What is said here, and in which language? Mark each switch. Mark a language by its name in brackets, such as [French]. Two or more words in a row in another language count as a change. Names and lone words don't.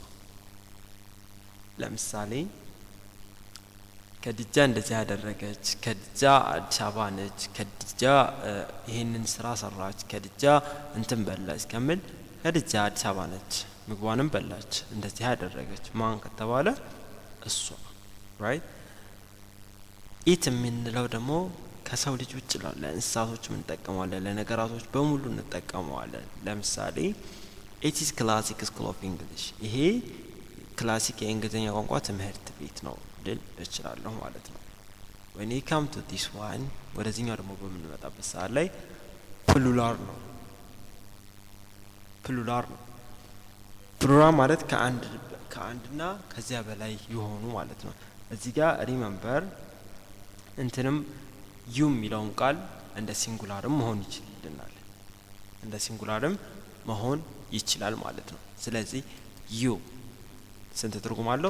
[Amharic] ለምሳሌ ከድጃ እንደዚህ ያደረገች፣ ከድጃ አዲስ አበባ ነች፣ ከድጃ ይሄንን ስራ ሰራች፣ ከድጃ እንትን በላች ከሚል ከድጃ አዲስ አበባ ነች፣ ምግቧንም በላች፣ እንደዚህ ያደረገች ማን ከተባለ እሷ ራይት። ኢት የምንለው ደግሞ ከሰው ልጅ ውጭ ለእንስሳቶች እንጠቀመዋለን፣ ለነገራቶች በሙሉ እንጠቀመዋለን። ለምሳሌ [English] it is classic school of english፣ [Amharic] ይሄ ክላሲክ የእንግሊዝኛ ቋንቋ ትምህርት ቤት ነው ልል እችላለሁ ማለት ነው። [English] when you come to this one [Amharic] ወደዚህኛው ደግሞ በምንመጣበት ሰዓት ላይ ፕሉራል ነው። ፕሉራል ማለት ከአንድና ከዚያ በላይ የሆኑ ማለት ነው። እዚህ ጋር ሪመምበር እንትንም ዩ የሚለውን ቃል እንደ ሲንጉላርም መሆን ይችላል፣ እንደ ሲንጉላርም መሆን ይችላል ማለት ነው። ስለዚህ ዩ ስንት ትርጉም አለው?